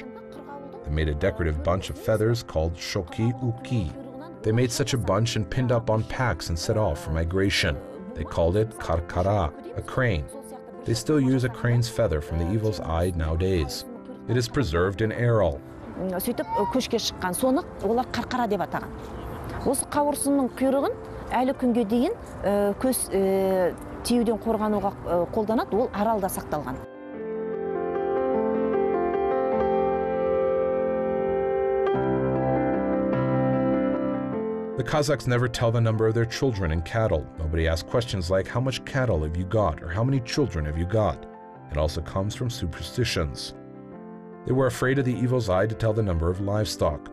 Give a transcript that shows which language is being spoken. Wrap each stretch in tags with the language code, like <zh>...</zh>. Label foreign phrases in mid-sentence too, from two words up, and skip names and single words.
<en>They made a decorative bunch of feathers called shoki uki. They made such a bunch and pinned up on packs and set off for migration. They called it karkara, a crane. They still use a crane's feather from the evil's eye nowadays. It is preserved in Erol.</en> <kk>Сөйтіп көшке шыққан соны олар қарқара деп атаған. Осы қауырсынның құйрығын әлі күнге дейін көз тиюден қорғануға қолданады, ол аралда сақталған.</kk> <en>The Kazakhs never tell the number of their children and cattle. Nobody asks questions like, how much cattle have you got, or how many children have you got? It also comes from superstitions. They were afraid of the evil's eye to tell the number of livestock.</en>